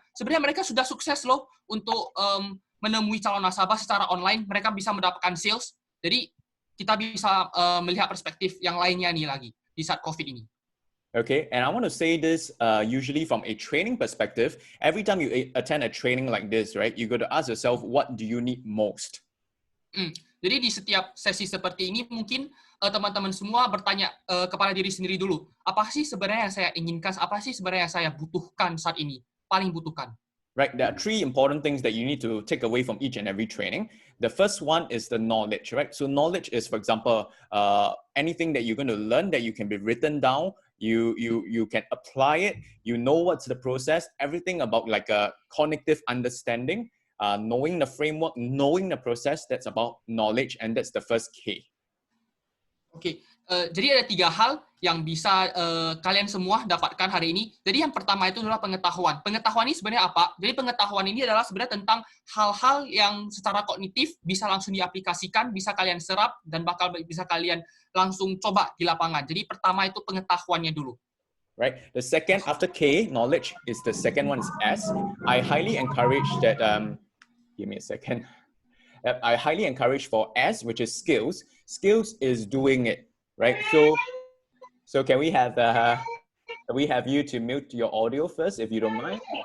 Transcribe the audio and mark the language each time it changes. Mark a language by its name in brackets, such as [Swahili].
[Indonesian] Sebenarnya mereka sudah sukses loh untuk menemui calon nasabah secara online. Mereka bisa mendapatkan sales. Jadi kita bisa melihat perspektif yang lainnya nih lagi di saat COVID ini. [English] Okay, and I want to say this usually from a training perspective. Every time you attend a training like this, right, you got to ask yourself, what do you need most? [Indonesian] Jadi di setiap sesi seperti ini mungkin teman-teman semua bertanya kepada diri sendiri dulu, apa sih sebenarnya yang saya inginkan, apa sih sebenarnya yang saya butuhkan saat ini, paling butuhkan. [English] Right, there are 3 important things that you need to take away from each and every training. The first one is the knowledge, right? So knowledge is, for example, anything that you're going to learn that you can be written down, you can apply it, you know what's the process, everything about like a cognitive understanding. Knowing the framework, knowing the process, that's about knowledge, and that's the first key. [Indonesian] Oke, Jadi ada 3 hal yang bisa kalian semua dapatkan hari ini. Jadi yang pertama itu adalah pengetahuan. Pengetahuan ini sebenarnya apa? Jadi pengetahuan ini adalah sebenarnya tentang hal-hal yang secara kognitif bisa langsung diaplikasikan, bisa kalian serap, dan bakal bisa kalian langsung coba di lapangan. Jadi pertama itu pengetahuannya dulu. [English] Right. The second, after K, knowledge, is the second one is S. I highly encourage that, give me a second. I highly encourage for S, which is skills. Skills is doing it, right? So can we have you to mute your audio first, if you don't mind?